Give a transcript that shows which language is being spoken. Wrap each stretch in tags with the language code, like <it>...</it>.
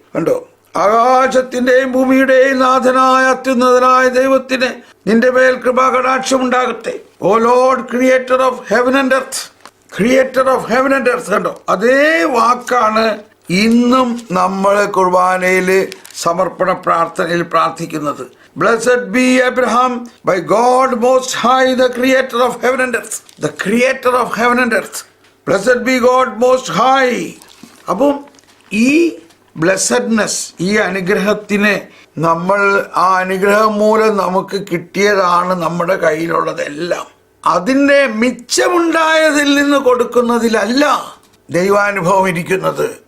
<ml>കണ്ടോ, ആകാശത്തിന്റെയും ഭൂമിയുടെയും നാഥനായ അത്യുന്നതനായ ദൈവത്തിന് നിന്റെ മേൽ കൃപാകടാക്ഷം ഉണ്ടാകട്ടെ.</ml> <en>Oh lord, creator of heaven and earth. Creator of heaven and earth.</en> <ml>കണ്ടോ, അതേ വാക്കാണ് ഇന്നും നമ്മൾ കുർബാനയിൽ സമർപ്പണ പ്രാർത്ഥനയിൽ പ്രാർത്ഥിക്കുന്നത്.</ml> <en>Blessed be Abraham by God most high, the creator of heaven and earth. The creator of heaven and earth. Blessed be God most high.</en> <ml>അപ്പം ഈ ബ്ലെസ്സഡ്നെസ്, ഈ അനുഗ്രഹത്തിന് നമ്മൾ ആ അനുഗ്രഹം മൂലം നമുക്ക് കിട്ടിയതാണ് നമ്മുടെ കയ്യിലുള്ളതെല്ലാം. അതിൻ്റെ മിച്ചമുണ്ടായതിൽ നിന്ന് കൊടുക്കുന്നതിലല്ല ദൈവാനുഭവം ഇരിക്കുന്നത്.</ml>